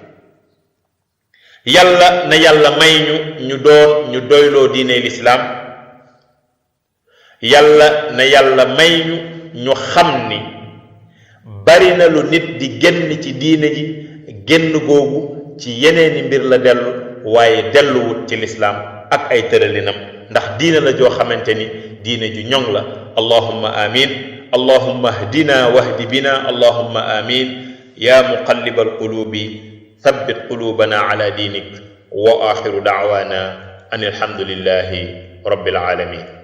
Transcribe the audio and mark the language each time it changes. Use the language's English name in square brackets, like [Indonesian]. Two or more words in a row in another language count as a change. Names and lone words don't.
[Wolof] yàlla na yàlla may ñu doon ñu doyloo diine lislaam yàlla na yàlla may ñu xam ni bari na lu nit di génn ci diine ji génn googu ci yeneeni mbir la dellu waaye delluwut ci lislaam ak ay tëralinam ndax diine la joo xamante ni diine ju ñoŋ la [Arabic] اللهم آمين اللهم اهدنا واهد بنا اللهم آمين يا مقلب القلوب ثبت قلوبنا على دينك وآخر دعوانا أن الحمد لله رب العالمين